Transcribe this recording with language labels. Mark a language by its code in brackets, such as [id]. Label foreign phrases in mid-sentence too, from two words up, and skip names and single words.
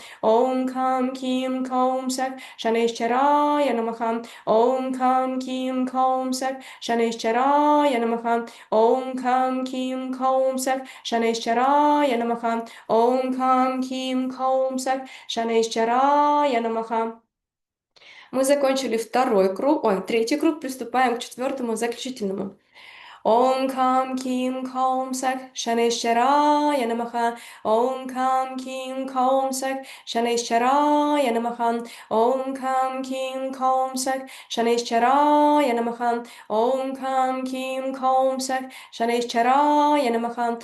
[sa] ॐ कं किं कौं सः शनिश्चराय नमः. ॐ कं किं कौं सः शनिश्चराय नमः. ॐ कं किं कौं सः शनिश्चराय नमः. ॐ कं किं कौं सः शनिश्चराय नमः. [ru] Мы закончили второй круг, третий круг, приступаем к четвертому, заключительному. [sa] ॐ कं किं कौं सः शनेश्वराय नमः. ॐ कं किं कौं सः शनेश्वराय नमः. ॐ कं किं कौं सः शनेश्वराय नमः. ॐ कं किं कौं सः शनेश्वराय नमः.